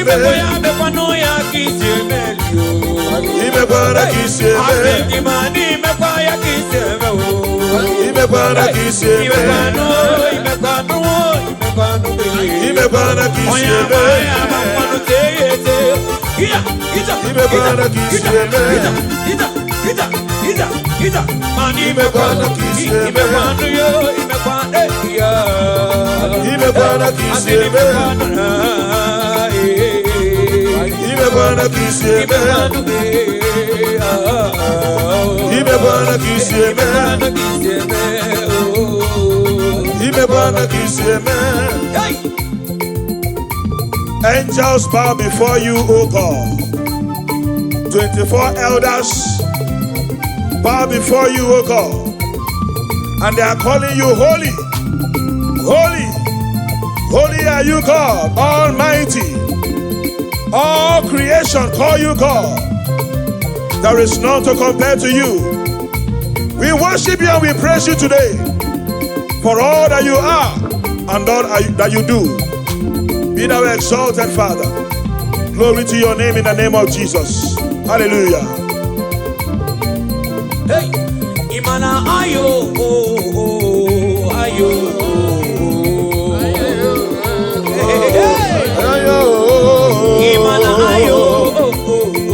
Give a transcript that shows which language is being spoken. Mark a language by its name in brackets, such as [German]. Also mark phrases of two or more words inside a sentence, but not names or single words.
[Igbo] Imekwa ya, mekwanụ ya ka isi eme, lio. Imekwara ka isi eme. Asị gị ma na imekwa ya ka isi eme, o. Imekwara ka isi eme. Imekwanụ, imekwanụ, imekwanụ, Imekwara ka isi onye eme. ama ya ama mmanụ tee ya ete. Ija, ija, Imekwara ija, ka isi ija, eme. ija, ija. Ida, ida, ida. Mana Imekwana ka isi eme. imekwana yo, imekwana, eh, ya. Imekwana ka isi Asị eme. imekwana, ah, eh, eh, eh. Imekwana ka isi eme. Imekwana, eh, ah, ah, ah. Imekwana ka isi eme. Imekwana ka isi eme, oh. Imekwana ka isi eme. Hey! [English] Angels bow before you, O God. Twenty-four elders bow before you, O God. And they are calling you holy. Holy, holy are you, God Almighty. All creation call you God. There is none to compare to you. We worship you and we praise you today for all that you are and all that you do. Be thou exalted, Father. Glory to your name in the name of Jesus. Hallelujah. Hey, Imana ayo, oh, oh, ayo, oh, oh. Hey, hey, hey. Ayo. Imana ayo, oh, oh, oh.